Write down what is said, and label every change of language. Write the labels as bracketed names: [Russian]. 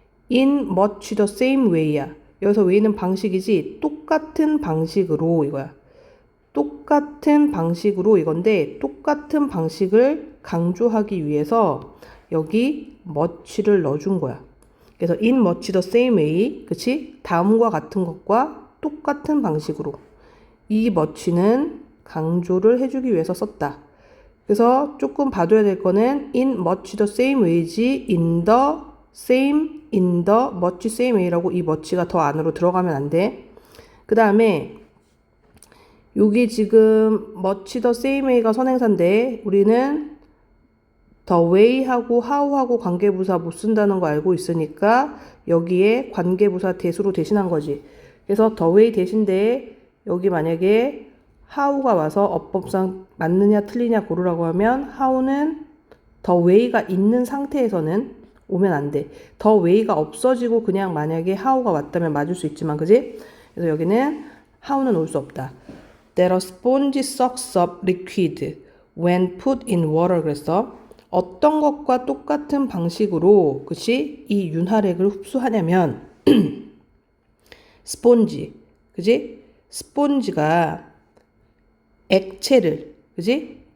[English] In much the same way야. [Korean] 여기서 way는 방식이지 똑같은 방식으로 이거야. 똑같은 방식으로 이건데 똑같은 방식을 강조하기 위해서 여기 much를 넣어준 거야. 그래서 [English] in much the same way, [Korean] 그치? 다음과 같은 것과 똑같은 방식으로 이 much는 강조를 해주기 위해서 썼다. 그래서 조금 봐둬야 될 거는 [English] in much the same way [Korean] 지 in the same, [English] in the much same way [Korean] 라고 이 much가 더 안으로 들어가면 안 돼. 그 다음에 여기 지금 much the same way가 선행사인데 우리는 the way하고 how하고 관계부사 못 쓴다는 거 알고 있으니까 여기에 관계부사 대수로 대신한 거지. 그래서 the way 대신데 여기 만약에 how가 와서 어법상 맞느냐 틀리냐 고르라고 하면 how는 the way가 있는 상태에서는 오면 안 돼. the way가 없어지고 그냥 만약에 how가 왔다면 맞을 수 있지만 그지? 그래서 여기는 how는 올 수 없다. [English] That a sponge sucks up liquid when put in water. [Korean] 그랬어. 어떤 것과 똑같은 방식으로 그치? 이 윤활액을 흡수하냐면 스폰지 그지? 스폰지가 액체를 그지?